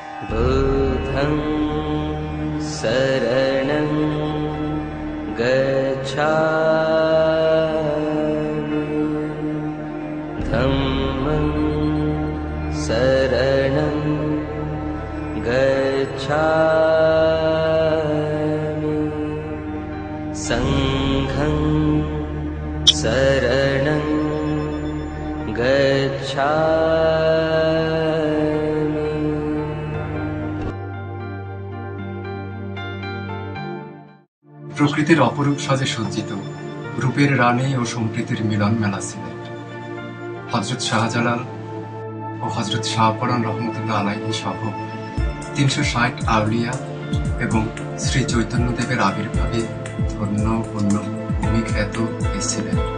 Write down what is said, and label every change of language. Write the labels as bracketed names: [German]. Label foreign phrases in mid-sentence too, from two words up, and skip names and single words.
[Pali] बुद्धं शरणं गच्छामि धम्मं शरणं गच्छामि संघं शरणं गच्छामि। [Bangla] প্রকৃতির অপরূপ সাজে সজ্জিত রূপের রানী ও সম্প্রীতির মিলন মেলা সিলেট। হযরত শাহজালাল ও হযরত শাহপরান রহমতুল্লাহ আলাইহি সহ ৩৬০ আউলিয়া এবং শ্রী চৈতন্যদেবের আবির্ভাবে ধন্য পূর্ণ ভূমি খ্যাত এই সিলেট।